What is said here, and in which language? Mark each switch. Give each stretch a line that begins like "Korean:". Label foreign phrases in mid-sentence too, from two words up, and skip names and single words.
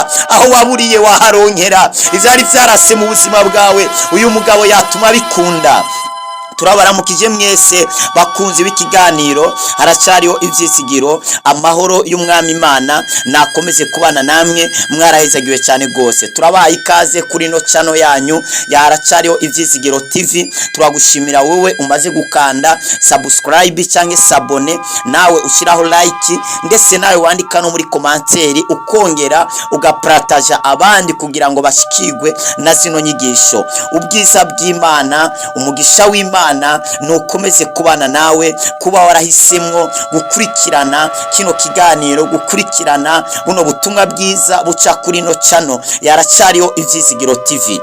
Rundi: Aho waburiye waharonkera. Ivyari vyarase mu buzima bwawe uyu mugabo yatuma bikunda. Turabaramukije mwese bakunzi b'ikiganiro, haracariho ivyizigiro. Amahoro y'umwami Imana nakomeze kubana namwe, mwarahezagiwe cyane gose. Turabaha ikaze kuri no channel yanyu ya Haracariho Ivyizigiro TV. Turagushimira wowe umaze gukanda subscribe cyangwa sabone, nawe ushiraho like, ndetse nawe wandika no muri commentaire ukongera ugapartaja abandi kugira ngo bashikirwe na zino nyigisho. Ubwiza bw'Imana, umugisha w'Imana nukomeze kubana nawe, kuba warahisemwo gukurikirana kino kiganiro, gukurikirana buno butumwa bwiza buca kuri no channel ya Haracariho Ivyizigiro TV.